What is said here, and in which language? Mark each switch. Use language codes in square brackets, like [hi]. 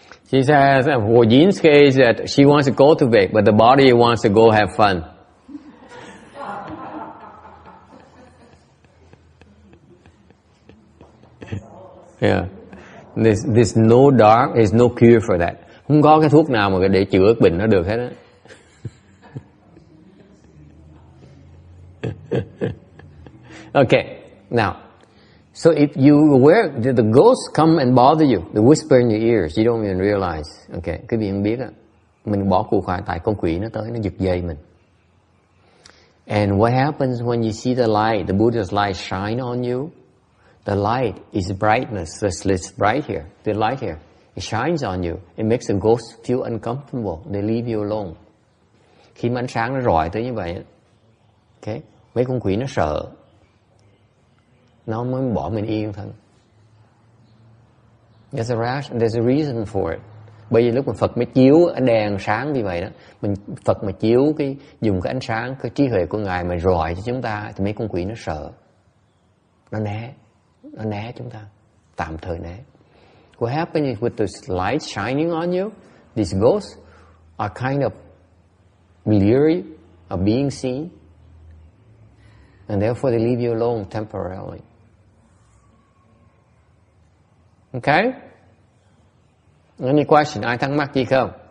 [en] She says, for Yin's case, that she wants to cultivate, but the body wants to go have fun. Yeah. There's no dark, there's no cure for that. [vi] Không có cái thuốc nào mà để chữa bệnh nó được hết á. [en] Okay, now, so if you aware, the ghosts come and bother you, they whisper in your ears, you don't even realize. [vi] Okay, cái vị không biết á, mình bỏ cuộc hoài tại con quỷ nó tới, nó giật dây mình. [en] And what happens when you see the light, the Buddha's light shine on you? The light is brightness, it's bright here, the light here. It shines on you. It makes the ghost feel uncomfortable. They leave you alone. [vi] Khi mà ánh sáng nó rọi tới như vậy, okay, mấy con quỷ nó sợ, nó mới bỏ mình yên thân. [en] There's a reason for it. [vi] Bởi vì lúc mà Phật mới chiếu ánh đèn sáng như vậy đó, Phật mà chiếu dùng cái ánh sáng, cái trí huệ của Ngài mà rọi cho chúng ta, thì mấy con quỷ nó sợ, nó né chúng ta, tạm thời né. [en] What happens is with the light shining on you, these ghosts are kind of leery of being seen, and therefore they leave you alone temporarily. Okay? Any question? [vi] Ai thắc mắc gì không?